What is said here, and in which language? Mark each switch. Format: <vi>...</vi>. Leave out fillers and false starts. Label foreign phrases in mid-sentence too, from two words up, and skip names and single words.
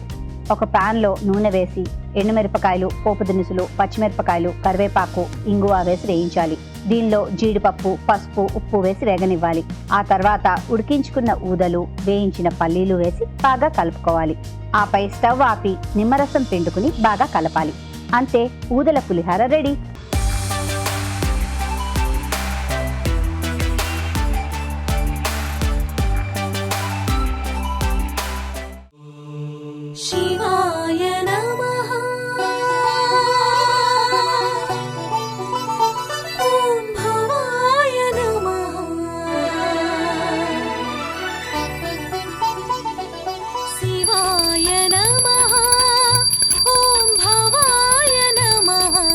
<te>ఒక ప్యాన్లో నూనె వేసి ఎండుమిరపకాయలు, పోపు దినుసులు, పచ్చిమిరపకాయలు, కరివేపాకు, ఇంగువ వేసి వేయించాలి. దీనిలో జీడిపప్పు, పసుపు, ఉప్పు వేసి వేగనివ్వాలి. ఆ తర్వాత ఉడికించుకున్న ఊదలు, వేయించిన పల్లీలు వేసి బాగా కలుపుకోవాలి. ఆపై స్టవ్ ఆపి నిమ్మరసం పిండుకుని బాగా కలపాలి. అంతే, ఊదల పులిహార రెడీ.</te> <sa>शिवाय नमः ॐ भवाय नमः शिवाय नमः ॐ भवाय नमः</sa>